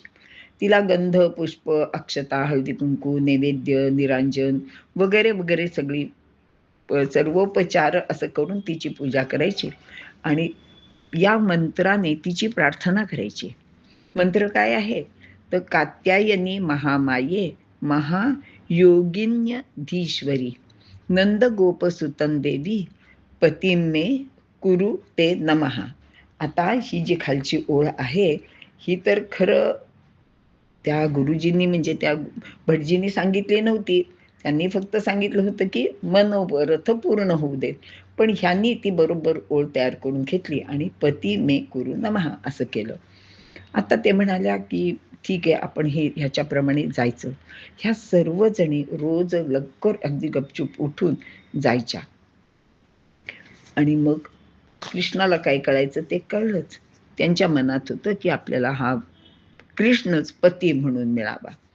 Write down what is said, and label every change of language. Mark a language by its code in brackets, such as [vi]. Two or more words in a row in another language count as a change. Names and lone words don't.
[mr] तिला गंध, पुष्प, अक्षता, हळदी-कुंकू, नैवेद्य, निरांजन वगैरे, वगैरे सगळी सर्वोपचार असं करून तिची पूजा करायची आणि या मंत्राने तिची प्रार्थना करायची. मंत्र काय आहे? [sa] तर कात्यायनी महामाये महायोगिन्यधीश्वरी नंदगोपसुतं देवी पतिं मे कुरु ते नमः. [mr] आता ही जी खालची ओळ आहे, ही तर खरं त्या गुरुजींनी म्हणजे त्या भटजींनी सांगितली नव्हती. त्यांनी फक्त सांगितलं होतं, की मनोरथ पूर्ण होऊ देत. पण ह्यांनी ती बरोबर ओळ तयार करून घेतली आणि [sa] पती मे कुरु नमः [mr] असं केलं. आता ते म्हणाल्या, की ठीक आहे आपण ह्याच्याप्रमाणे जायचं. ह्या सर्व जणी रोज लवकर अगदी गपचूप उठून जायच्या आणि मग कृष्णाला काय कळायचं ते कळलंच. त्यांच्या मनात होतं, की आपल्याला हा कृष्णच पती म्हणून मिळावा.